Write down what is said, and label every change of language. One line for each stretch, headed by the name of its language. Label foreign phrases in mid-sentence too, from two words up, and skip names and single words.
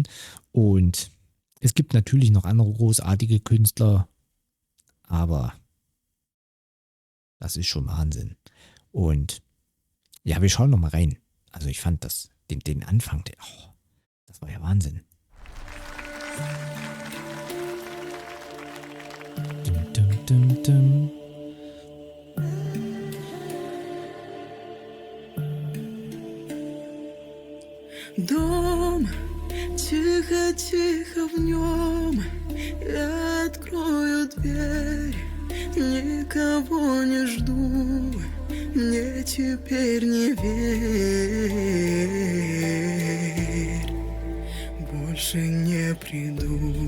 German: Und es gibt natürlich noch andere großartige Künstler, aber das ist schon Wahnsinn. Und ja, wir schauen noch mal rein. Also ich fand den Anfang, das war ja Wahnsinn. Dum, dum, dum, dum.
Russian: Дом, тихо-тихо в нем, я открою дверь, никого не жду, мне теперь не верь, больше не приду.